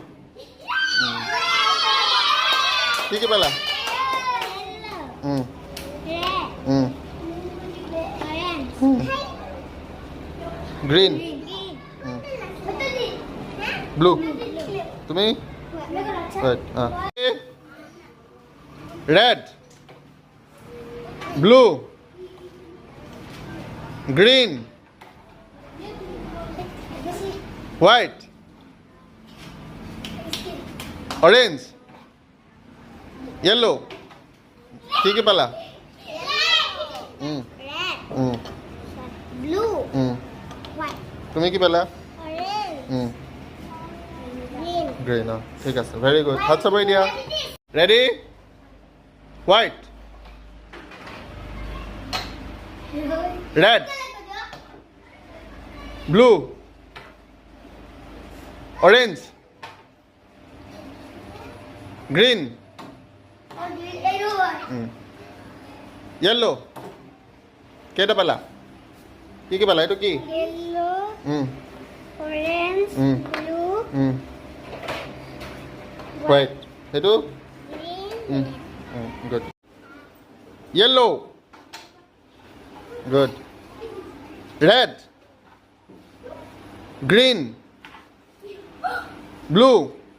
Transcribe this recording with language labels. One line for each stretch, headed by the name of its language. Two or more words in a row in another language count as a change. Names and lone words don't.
Assamese: কি কি পালা
English: green blue তুমি red blue green white orange yellow
Assamese: কি কি পালা
English: blue white
Assamese: তুমি কি পালা
English: orange green
Assamese: গ্ৰীণ ঠিক আছে
English: very good
Assamese: হাত চাবই দিয়া
English: ready white red blue orange green yellow
Assamese: কেইটা পালা কি কি পালা এইটো কি
English: yellow orange blue
Assamese: হোৱাইট সেইটো
English: green good yellow good red green blue